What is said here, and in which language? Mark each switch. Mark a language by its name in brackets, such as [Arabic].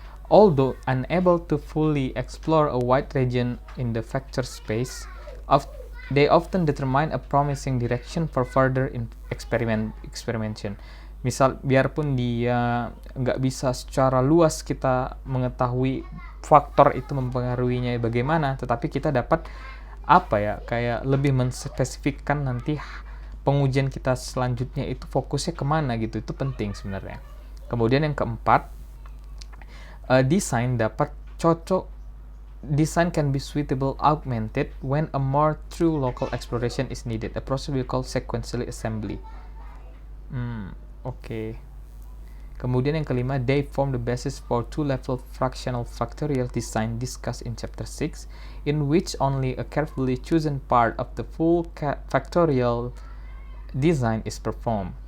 [English] Although unable to fully explore a wide region in the vector space, they often determine a promising direction for further experimentation. [Indonesian] Misal, biarpun dia nggak bisa secara luas kita mengetahui faktor itu mempengaruhinya bagaimana, tetapi kita dapat kayak lebih menspesifikkan nanti pengujian kita selanjutnya itu fokusnya kemana gitu. Itu penting sebenarnya. Kemudian yang keempat, desain dapat cocok. [English] Design can be suitably augmented when a more true local exploration is needed. A process we call sequential assembly. Okay. [Indonesian] Kemudian yang kelima, [English] they form the basis for two-level fractional factorial design discussed in chapter 6, in which only a carefully chosen part of the full factorial design is performed.